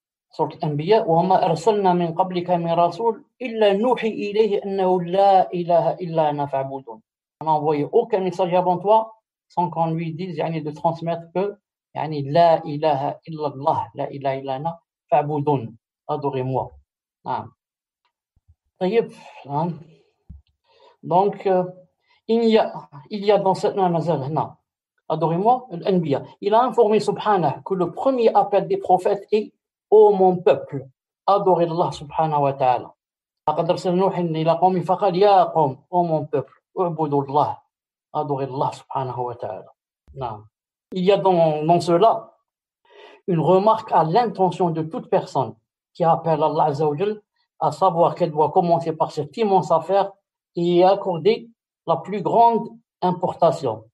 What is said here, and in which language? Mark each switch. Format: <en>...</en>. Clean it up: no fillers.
<ar>سورة الأنبياء وما أرسلنا من قبلك من رسول إلا نوحي إليه أنه لا إله إلا أنا فاعبدون.</ar> <fr>On n'a envoyé aucun message avant toi sans qu'on lui dise de transmettre que</fr> <ar>لا إله إلا الله لا إله إلا أنا فاعبدون,</ar> <fr>adorez-moi.</fr> <ar>طيب.</ar> <fr>Donc il y a dans cette adorez-moi l'Anbiya. Il a informé subhanahu que le premier appel des prophètes est ô mon peuple, adorez Allah subhanahu wa ta'ala.</fr> <ar>لقد أرسل نوح إلى قومه فقال يا قوم,</ar> <fr>ô mon peuple,</fr> <ar>اعبدوا الله,</ar> <fr>adorez Allah subhanahu wa ta'ala. Il y a dans cela une remarque à l'intention de toute personne qui appelle Allah Azza wa Jal, à savoir qu'elle doit commencer par cette immense affaire et y accorder la plus grande importation.</fr>